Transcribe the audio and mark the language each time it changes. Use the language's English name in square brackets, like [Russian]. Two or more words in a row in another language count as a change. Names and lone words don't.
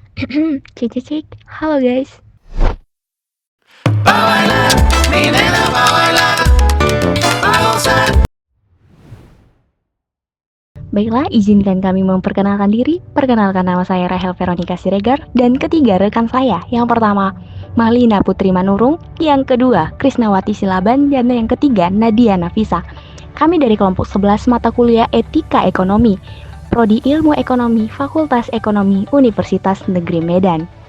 [Indonesian] Cek cek cek. Halo guys. [Spanish] Mi nena va a bailar, va a gozar. [Indonesian] Baiklah, izinkan kami memperkenalkan diri. Perkenalkan, nama saya Rahel Veronica Siregar. Dan ketiga, rekan saya. Yang pertama, Malina Putri Manurung. Yang kedua, Krisnawati Silaban. Dan yang ketiga, Nadia Nafisa. Kami dari kelompok 11 mata kuliah Etika Ekonomi, Prodi Ilmu Ekonomi, Fakultas Ekonomi, Universitas Negeri Medan.